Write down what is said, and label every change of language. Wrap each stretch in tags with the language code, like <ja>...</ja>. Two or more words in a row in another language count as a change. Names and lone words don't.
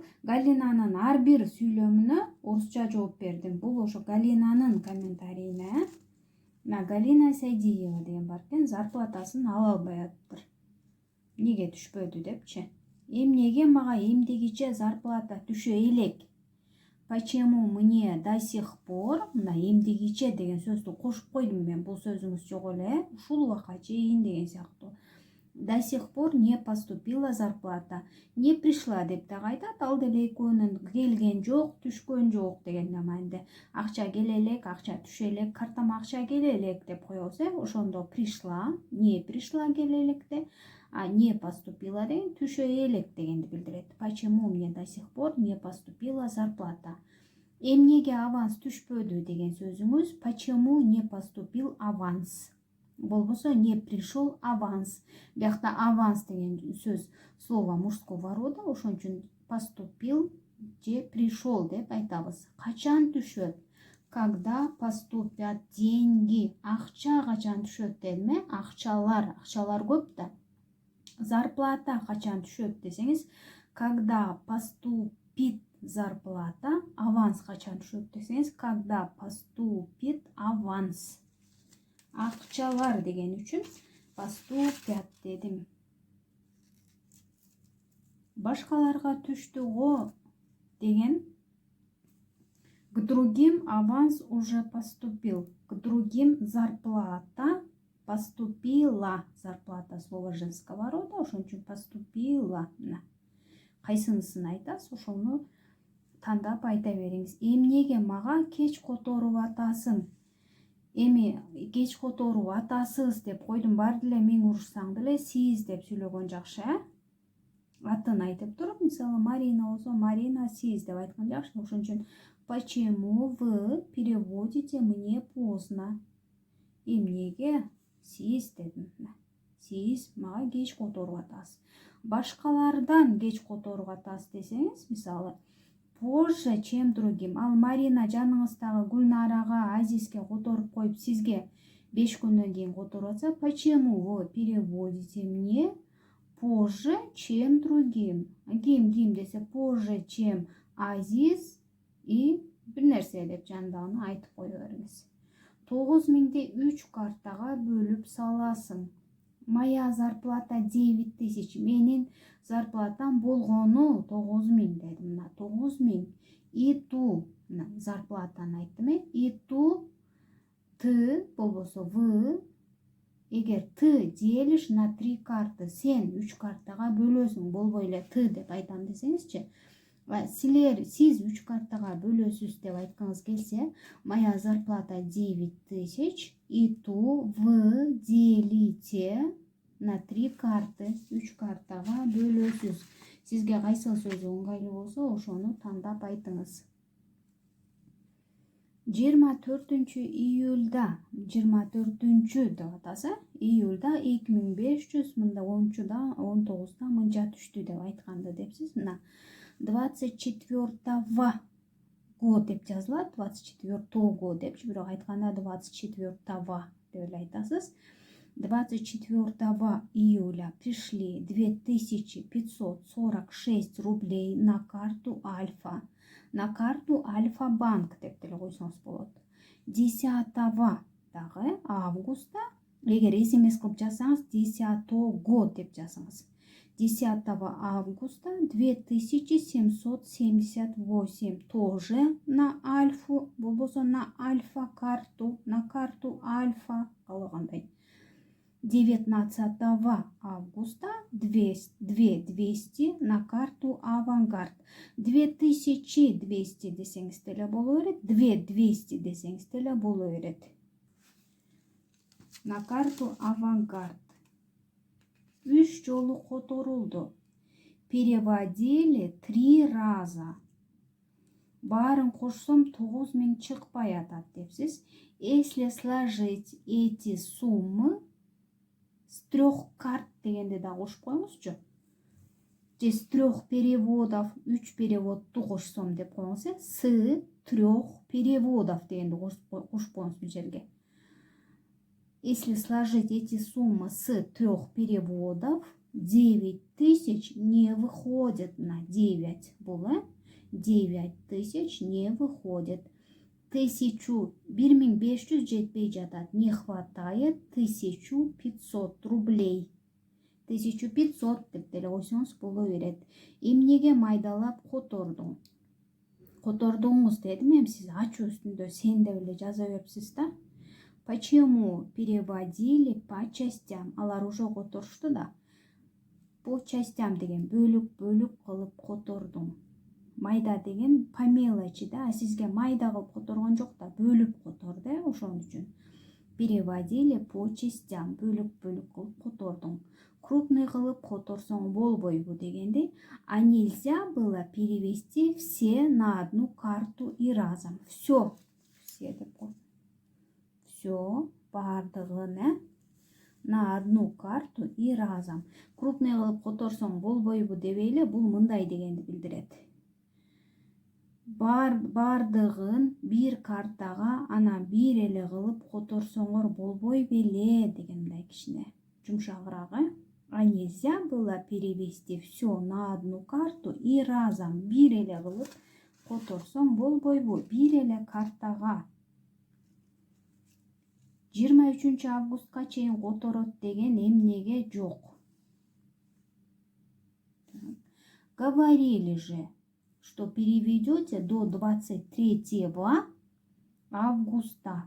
<ky>Галинанын ар бир сүйлөмүнө орусча жооп бердим. Бул ошо Галинанын комментарийине. Мына Галина Сайдиева деген бар экен, зарплатасын ала албай атыптыр. Эмнеге түшпөдү депчи. Эмнеге мага эмдегиче зарплата түшө элек?</ky> <ru>Почему мне до сих пор,</ru> <ky>мына эмдегиче деген сөздү кошуп койдум мен, бул сөзүңүз жок эле, ушул убакка чейин деген сыяктуу.</ky> <ru>До сих пор не поступила зарплата. Не пришла</ru> <ky>деп дагы айтат, ал деле экөөнүн келген жок, түшкөн жок деген маанинде. Акча келе элек, акча түшө элек, картама акча келе элек деп коебуз, ошондо</ky> <ru>пришла, не пришла</ru> <ky>келе электе,</ky> <ru>а не поступила</ru> <ky>деген түшө элек дегенди билдирет.</ky> <ru>Почему мне до сих пор не поступила зарплата?</ru> <ky>Эмнеге аванс түшпөдү деген сөзүңүз,</ky> <ru>почему не поступил аванс?</ru> <ky>Болбосо</ky> <ru>не пришел аванс.</ru> <ky>Биякта аванс деген сөз</ky> <ru>слово мужского рода,</ru> <ky>ошон үчүн поступил же пришел деп айтабыз. Качан түшөт?</ky> <ru>Когда поступят деньги.</ru> <ky>Акча качан түшөт дедим, акчалар көп да. Зарплата качан түшөт десеңиз,</ky> <ru>когда поступит зарплата,</ru> <ky>аванс качан түшөт десеңиз,</ky> <ru>когда поступит аванс.</ru> <ky>Акчалар деген үчүн поступят дедим. Башкаларга түштү го деген,</ky> <ru>к другим аванс уже поступил, к другим зарплата поступила. Зарплата слово женского рода,</ru> <ky>ошон үчүн поступила. Кайсынысын айтасыз, ошону тандап айта бериңиз. Эмнеге мага кеч которуп атасың? Эми кеч которуп атасыз деп койдум, бар деле миң урушсаң деле сиз деп сүйлөгөн жакшы, атын айтып туруп, мисалы Марина болсо, Марина сиз деп айткан жакшы. Ошон үчүн</ky> <ru>почему вы переводите мне поздно?</ru> <ky>Эмнеге сиз дедим. Сиз мага кеч которуп атасыз. Башкалардан кеч которуп атасыз десеңиз, мисалы</ky> <ru>позже, чем другим.</ru> <ky>Ал Марина жаныңыздагы Гүлнарага, Азизге которуп коюп, сизге 5 күндөн кийин которуп атса,</ky> <ru>почему вы переводите мне позже, чем другим?</ru> <ky>Ким десе</ky> <ru>позже, чем Азиз</ru> <ky>и бир нерсе деп жандагыны айтып кое бериңиз. 9000 3 картага бөлүп саласың.</ky> <ru>Моя зарплата 9000.</ru> <ky>Менин зарплатам болгону 9000 дедим. Мына 9000. И ту зарплатаны айттым. И ту Т болбосо В. Эгер Т</ky> <ru>делишь на 3 карты</ru> <ky>сен 3 картага бөлөсүң, болбой эле Т деп айтам десеңизчи. Сиз 3 картага бөлөсүз деп айткыңыз келсе,</ky> <ru>моя зарплата 9000, и ту вы делите на 3 карты,</ru> <ky>3 картага бөлөсүз. Сизге кайсы сөзү ыңгайлуу болсо, ошону тандап айтыңыз. 24-июльда, 24 деп атаса, июльда 2500, мында 10-19-да мынча түштү деп айтканды депсиз. Мына 24-го деп жазылат, 24-го депчи, бирок айтканда 24-го деп эле айтасыз.</ky> <ru>24 июля пришли 2546 рублей на карту Альфа. На карту Альфа-банк</ru> <ky>деп деле койсоңуз болот. 10 дагы августта, эгер смс кылып жазсаңыз, 10-го деп жазыңыз.</ky> <ru>10 августа 2778 тоже на Альфу, болбосо на Альфа карту, на карту Альфа калагандай. 19 августа 2200 на карту Авангард.</ru> <ky>2200 десеңиз деле боло берет, 2200 десеңиз деле боло берет.</ky> <ru>На карту Авангард.</ru> <ky>3 жолу которулду.</ky> <ru>Переводили 3 раза.</ru> <ky>Барын кошсом 9000 чыкпай атат депсиз.</ky> <ru>Если сложить эти суммы с 3 карт</ru> <ky>дегенде да кошуп коюңузчу. Же</ky> <ru>с 3 переводов,</ru> <ky>3 переводту кошсом деп коюңуз,</ky> <ru>с 3 переводов</ru> <ky>дегенди кошуп коюңуз бул жерге.</ky> <ru>Если сложить эти суммы с 3 переводов, 9000 не выходит на 9. Было 9000 не выходит.</ru> <ky>1500 жетпей жатат,</ky> <ru>не хватает 1500 рублей.</ru> <ky>1500 деп деле койсоңуз боло берет. Эмнеге майдалап котордуң? Котордуңуз дедим, эми сиз ачуу үстүндө сен деп эле жаза берипсиз да.</ky> <ru>Почему переводили по частям?</ru> <ky>Алар уже которушту да.</ky> <ru>По частям</ru> <ky>деген бөлүк кылып котордуң. Майда деген</ky> <ru>по мелочи</ru> <ky>да, сизге майда кылып которгон жок да, бөлүп которду, ошон үчүн.</ky> <ru>Переводили по частям,</ru> <ky>бөлүк кылып котордуң. Крупный кылып которсоң болбойбу дегенди.</ky> <ru>А нельзя было перевести все на одну карту и разом.</ru> <ky>Все деп кой.</ky> <ru>Все, бардыгын на одну карту и разом.</ru> <ky>Крупный кылып которсоң болбойбу дебейле, бул мындай дегенди билдирет. Бардыгын бир картага ана бир эле кылып которсоңор болбой беле деген мындай кичине жумшагыраак.</ky> <ru>А нельзя было перевести все на одну карту и разом.</ru> <ky>Бир эле кылып которсоң болбойбу, бир эле картага. 23 августка чейин которот деген эмнеге жок.</ky> <ru>Говорили же, что переведете до 23 августа.</ru>